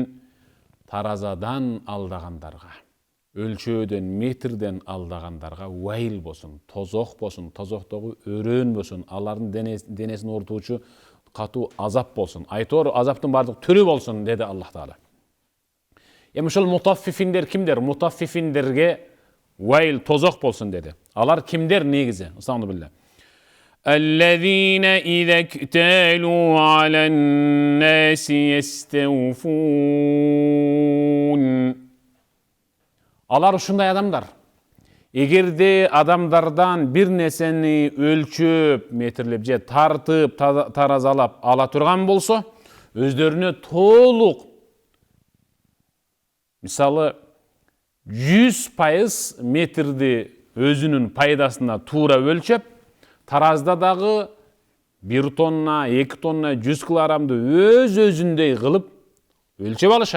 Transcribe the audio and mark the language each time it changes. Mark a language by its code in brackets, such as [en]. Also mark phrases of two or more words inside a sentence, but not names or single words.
[ky] Таразадан алдагандарга, өлчөөдөн, метрден алдагандарга вайл болсун, тозок болсун, тозоктогу өрөөн болсун, алардын денесин оорутуучу катуу азап болсун. Айтор азаптын бардык түрү болсун деди Аллах Таала. Эми ушул мутаффифиндер кимдер? Мутаффифиндерге вайл тозок болсун деди. Алар кимдер негизи? Астагфирулла. [ar] الذين إذا اكتالوا على الناس يستوفون. [ky] Алар ушундай адамдар. Эгерде адамдардан бир нерсени өлчөп, метрлеп же тартып, таразалап ала турган болсо, өздөрүнө толук, мисалы 100% метрди өзүнүн пайдасына туура өлчөп, таразда дагы 1 тонна, 2 тонна, 100 килограммды өз-өзүндөй кылып өлчөп алышат.